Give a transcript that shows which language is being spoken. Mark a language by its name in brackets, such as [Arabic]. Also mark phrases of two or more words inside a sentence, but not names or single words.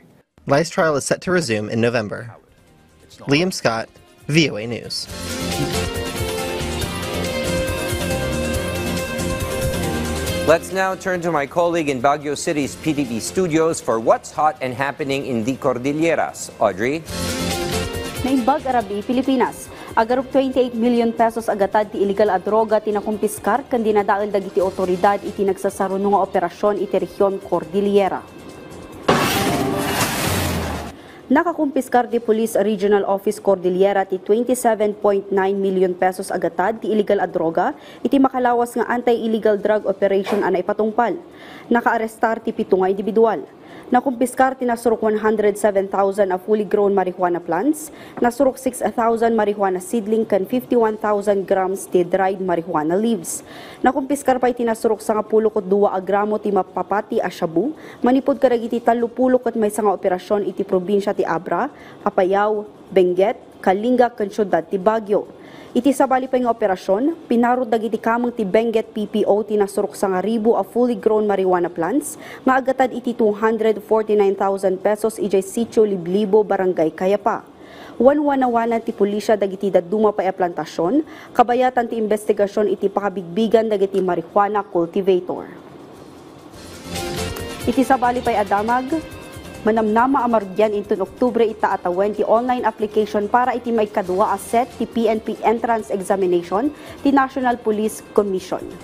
[English] Lai's trial is set to resume in November. Liam Scott, VOA News. Let's now turn to my colleague in Baguio City's PTV studios for what's hot and happening in the Cordilleras. Audrey? [Iloko] Naimbag Arabi, Pilipinas. Agarop 28 [English] million pesos [Iloko] agatad ti illegal a droga tinakumpiskar kan dinadaal dagiti otoridad iti nagsasarunong nga operasyon iti rehiyon Cordillera. Nakakumpiskar di Police Regional Office Cordillera ti 27.9 [English] million pesos [Iloko] agatad ti illegal a droga, iti makalawas nga [English] anti-illegal drug operation [Iloko] ana ipatungpal. Nakaarestar ti 7 nga individual. Nakumpiskar ti nasurok 107,000 a [English] fully grown marijuana plants, [Iloko] nasurok 6,000 [English] marijuana seedling [Iloko] kan 51,000 grams ti [English] dried marijuana leaves. [Iloko] Nakumpiskar pa iti nasurok sa 12 gramo ti mapapati a shabu, manipod karagiti 30 ket may nga operasyon iti probinsya ti Abra, Apayao, Benguet, Kalinga ken syudad ti Baguio. Iti sabali pa nga operasyon, pinarod dagiti kamang ti Benguet PPO tinasurok sa 1,000 a [English] fully grown marijuana plants, [Iloko] maagatad iti 249,000 pesos ijay sitio Liblibo, Barangay Kayapa. Wanwanawanan ti pulisya dagiti daduma pa e plantasyon, kabayatan ti investigasyon iti pakabigbigan dagiti [English] marijuana cultivator. [Iloko] Iti sabali pa'y adamag, manamnama amarudyan intun Oktubre itaatawen ti [English] online application [Iloko] para iti may kadua a set ti [English] PNP entrance examination [Iloko] ti National Police Commission.